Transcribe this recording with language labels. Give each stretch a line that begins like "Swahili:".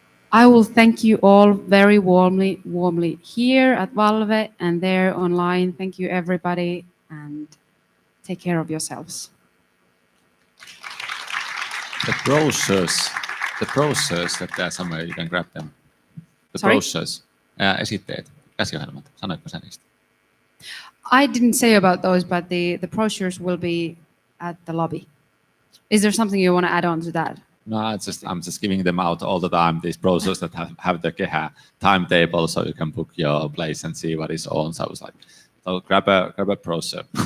English: I will thank you all very warmly here at Valve and there online. Thank you, everybody, and take care of yourselves. The brochures that there somewhere you can grab them. The Sorry? brochures,
Finnish: esitteet, käsiohjelmat. Sanoitko sä niistä?
English: I didn't say about those, but the brochures will be at the lobby. Is there something you want to add on to that? No, I'm just giving them out all the time. These brochures that have the Kehä timetable, so you can book your place and see what is on. So I was like, grab a brochure.